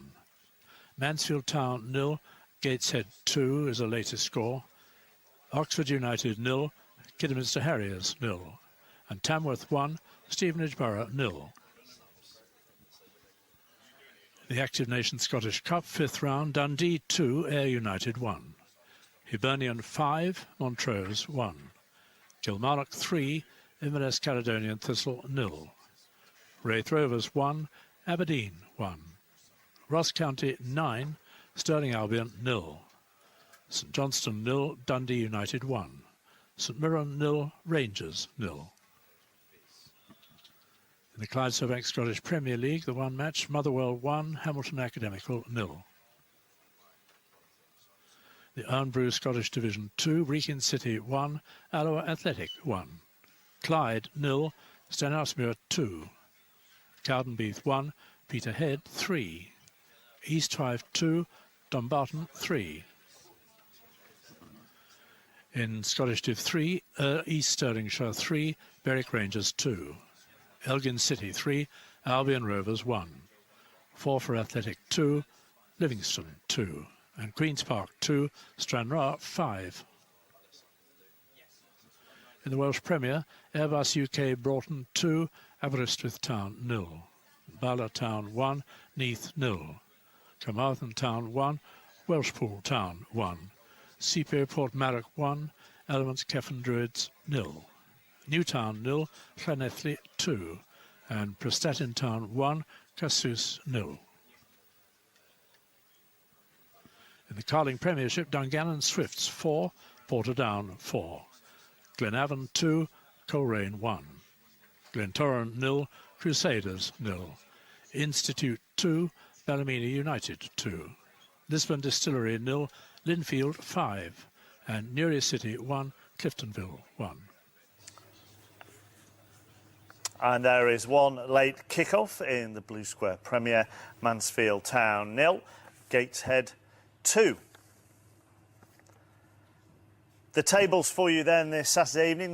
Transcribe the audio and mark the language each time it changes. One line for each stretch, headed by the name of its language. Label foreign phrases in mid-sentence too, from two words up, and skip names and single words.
English: Mansfield Town 0, Gateshead 2 is the latest score. Oxford United 0, Kidderminster Harriers 0. And Tamworth 1, Stevenage Borough 0. The Active Nations Scottish Cup 5th round, Dundee 2, Ayr United 1. Hibernian 5, Montrose 1. Kilmarnock 3, Inverness Caledonian Thistle 0. Raith Rovers 1, Aberdeen 1. Ross County 9, Stirling Albion 0. St Johnstone 0, Dundee United 1. St Mirren 0, Rangers 0. In the Clydesdale Scottish Premier League, the one match, Motherwell 1, Hamilton Academical 0. The Irn-Bru Scottish Division 2, Wrekin City 1, Alloa Athletic 1. Clyde 0, Stenhousemuir 2. Cowdenbeath 1, Peterhead 3. East Fife 2, Dumbarton 3. In Scottish Div 3, East Stirlingshire 3, Berwick Rangers 2. Elgin City 3, Albion Rovers 1. Forfar Athletic 2, Livingston 2. And Queen's Park 2, Stranraer 5. In the Welsh Premier, Airbus UK Broughton 2, Aberystwyth Town 0. Bala Town 1, Neath 0. Carmarthen Town 1, Welshpool Town 1. Seapier Portmarnock 1, Elements Kefan Druids 0. Newtown 0, Llanelli 2. And Prestatyn Town 1, Casus 0. In the Carling Premiership, Dungannon Swifts 4, Portadown 4. Glenavon 2, Coleraine 1. Glentoran 0, Crusaders 0. Institute 2, Ballymena United 2. Lisbon Distillery 0, Linfield 5. And Newry City 1, Cliftonville 1. And there is one late kick-off in the Blue Square Premier. Mansfield Town 0, Gateshead 2. The tables for you then this Saturday evening.